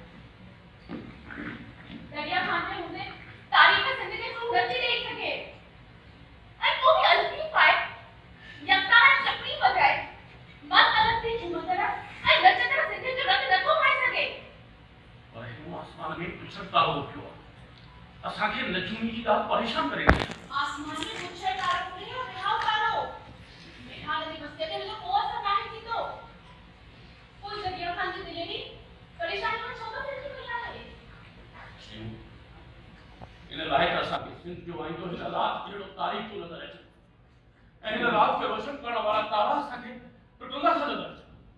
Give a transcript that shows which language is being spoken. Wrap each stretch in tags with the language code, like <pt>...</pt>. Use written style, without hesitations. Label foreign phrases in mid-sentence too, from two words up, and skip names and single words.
<sd>दरिया खां जे हूंदे तारीख़ सिंध जे सूरत जी ॾेई सघे ऐं को बि अलॻी पाए यकतारा चपड़ी वजाए मत अलॻ थी झूमंदड़ ऐं नचंदड़ सिंध जो रंग नथो पाए सघे। पर हिन आसमान में पुछर तारो उथियो आहे। असांखे नचूनी जी ॻाल्हि परेशान करे रही आहे। आसमान में पुछर तारो उथियो आहे, बिहाव तारो बिहार जी मस्ती ते हिन को असर नाहे थींदो। कोई दरिया खां जी दिलेरी परेशानी में छो थो थिए पई आहे। इन लाइ त असांखे सिंध जो आईंदो हिन राति जहिड़ो तारीख़ थो नज़र अचे ऐं हिन राति खे रोशन करण वारा तारा असांखे टुटंदा था नज़र अचनि।</sd>